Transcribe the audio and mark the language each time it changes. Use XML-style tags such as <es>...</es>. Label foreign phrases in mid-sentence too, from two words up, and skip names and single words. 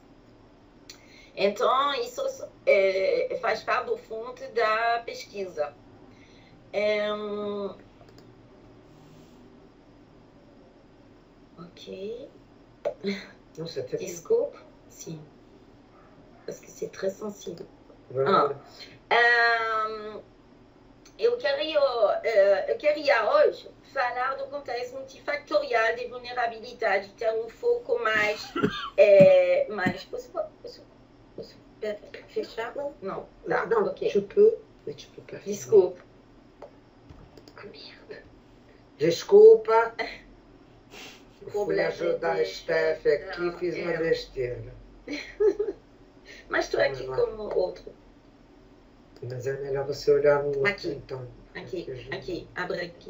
<pt>Então, isso faz parte do fundo da pesquisa. Ok. Desculpe. Sim.</pt> <fr>Parce que c'est très sensible.</fr> <pt>Eu queria hoje falar do contexto multifactorial de vulnerabilidade, ter um foco mais... Posso fechar? Não. Tá, não, ok.</pt> <fr>Tu peux pas.</fr> <pt>Desculpe.</pt> <fr>Ah, merde.</fr> <pt>Desculpa, fui ajudar a Steph aqui, fiz uma besteira. Mas estou aqui como outro. Mas é melhor você olhar no outro, aqui, então. Aqui, abre aqui.</pt>